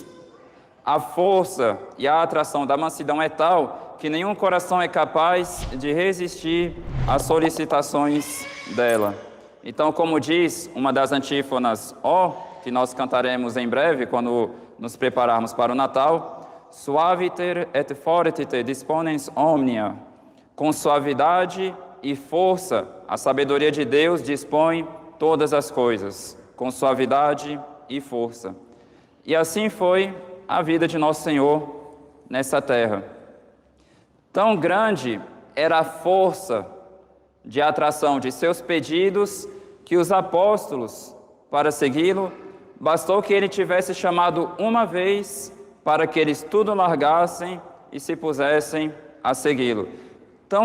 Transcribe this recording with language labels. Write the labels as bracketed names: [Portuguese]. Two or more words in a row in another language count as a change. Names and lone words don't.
[Portuguese] A força e a atração da mansidão é tal que nenhum coração é capaz de resistir às solicitações dela. Então, como diz uma das antífonas, que nós cantaremos em breve, quando nos prepararmos para o Natal: [Latin] suaviter et fortiter disponens omnia. [Portuguese] Com suavidade e força, a sabedoria de Deus dispõe todas as coisas, com suavidade e força. E assim foi a vida de Nosso Senhor nessa terra. Tão grande era a força de atração de seus pedidos que os apóstolos, para segui-lo, bastou que ele tivesse chamado uma vez para que eles tudo largassem e se pusessem a segui-lo.